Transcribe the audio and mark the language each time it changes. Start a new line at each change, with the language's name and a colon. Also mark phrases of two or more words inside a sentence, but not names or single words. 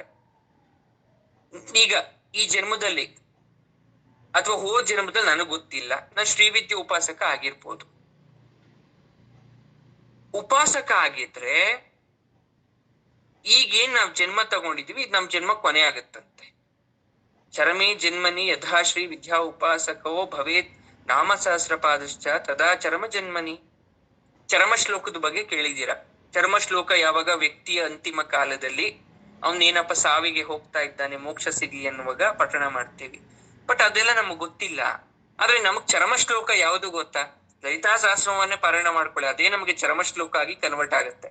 Kannada: ಈಗ ಈ ಜನ್ಮದಲ್ಲಿ ಅಥವಾ ಹೋದ ಜನ್ಮದಲ್ಲಿ ನನಗ್ ಗೊತ್ತಿಲ್ಲ, ನಾನು ಶ್ರೀವಿದ್ಯೆ ಉಪಾಸಕ ಆಗಿರ್ಬೋದು. ಉಪಾಸಕ ಆಗಿದ್ರೆ ಈಗೇನ್ ನಾವ್ ಜನ್ಮ ತಗೊಂಡಿದೀವಿ, ಇದು ನಮ್ ಜನ್ಮ ಕೊನೆ ಆಗತ್ತಂತೆ.
Sanskrit: ಚರಮೇ ಜನ್ಮನಿ ಯಥಾ ಶ್ರೀ ವಿದ್ಯಾ ಉಪಾಸಕೋ ಭವೇತ್ ನಾಮ ಸಹಸ್ರ ಪಾದಶ್ಚ ತದಾ ಚರಮ ಜನ್ಮನಿ.
Kannada: ಚರಮ ಶ್ಲೋಕದ ಬಗ್ಗೆ ಕೇಳಿದೀರ. ಚರಮ ಶ್ಲೋಕ ಯಾವಾಗ ವ್ಯಕ್ತಿಯ ಅಂತಿಮ ಕಾಲದಲ್ಲಿ ಅವನೇನಪ್ಪ ಸಾವಿಗೆ ಹೋಗ್ತಾ ಇದ್ದಾನೆ, ಮೋಕ್ಷ ಸಿಗಿ ಎನ್ನುವಾಗ ಪಠಣ ಮಾಡ್ತೀವಿ. ಬಟ್ ಅದೆಲ್ಲ ನಮಗ್ ಗೊತ್ತಿಲ್ಲ. ಆದ್ರೆ ನಮಗ್ ಚರಮ ಶ್ಲೋಕ ಯಾವುದು ಗೊತ್ತಾ? ಲಲಿತಾ ಸಹಸ್ರವನ್ನೇ ಪಾರಾಯಣ ಮಾಡ್ಕೊಳ್ಳಿ, ಅದೇ ನಮಗೆ ಚರಮ ಶ್ಲೋಕ ಆಗಿ ಕನ್ವರ್ಟ್ ಆಗುತ್ತೆ.